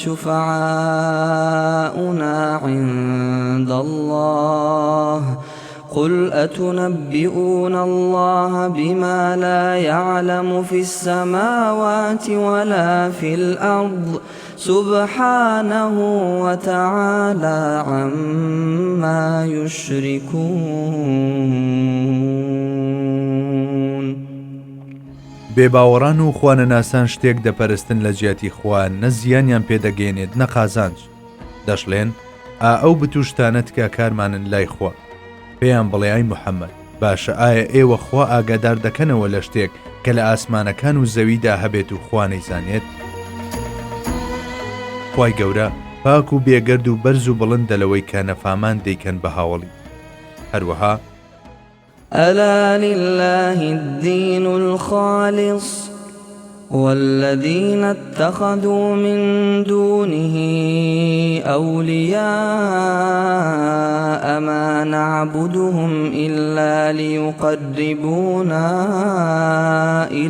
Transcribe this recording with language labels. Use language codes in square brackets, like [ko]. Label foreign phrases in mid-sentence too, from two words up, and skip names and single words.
[ar] شفعاؤنا عند الله قل أتنبئون الله بما لا يعلم في السماوات ولا في الأرض سبحانه وتعالى عما يشركون. [ckb] بێباوەڕان و خوانەناسان شتێک دەپەرستن لە جیاتی خوا نە زیانیان پێدەگەێنێت نە قازانج. دەشڵێن ئەو بتوشتانە تکا کارمانن لای خوا. پێیان بڵێ: ئای موحەممەد، باشە ئایا ئێوە خوا ئاگادار دەکەنەوە لە شتێک کە لە ئاسمانەکان و زەویدا هەبێت و خوا نەیزانێت؟ خوای گەورە پاک و بێگەرد و بەرز و بڵندە لەوەی کە نەفامان دەیکەن بە هاوڵی. هەروەها [ar] ألا لله الدين الخالص والذين اتخذوا من دونه أولياء ما نعبدهم إلا ليقربونا إلى